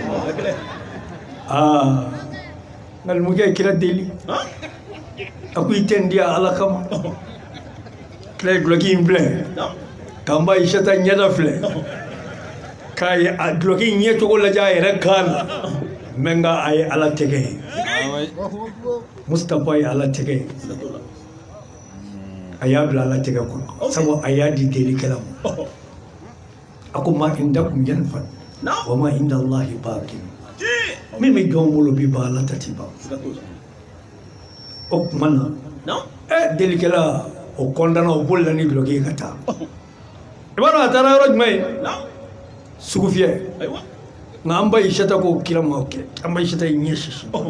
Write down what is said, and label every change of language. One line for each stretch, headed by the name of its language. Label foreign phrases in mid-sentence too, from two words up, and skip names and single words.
Bambara: nka numukɛ ye kira deli a ko i tɛ nin di ala kama kira ye duloki in filɛ k'an ba Ayisata ɲɛda filɛ k'a ye a duloki in ɲɛcogo lajɛ a yɛrɛ kan na mɛ nka a ye ala tɛgɛ ye Mustapha ye ala tɛgɛ ye a y'a bila ala tɛgɛ kɔnɔ sabu a y'a di delikɛla ma a ko
Arabic: ما عندكم ينفد وما عند الله باق
Bambara: min bɛ jɔn bolo bi ban ala ta ti ban o tuma na delikɛla o kɔntana o bolila ni duloki ye ka taa i b'a dɔn a taara yɔrɔ jumɛn ye sugu fiyɛ nka an ba Ayisata ko kira ma kɛ an ba Ayisata ye ɲɛ sisi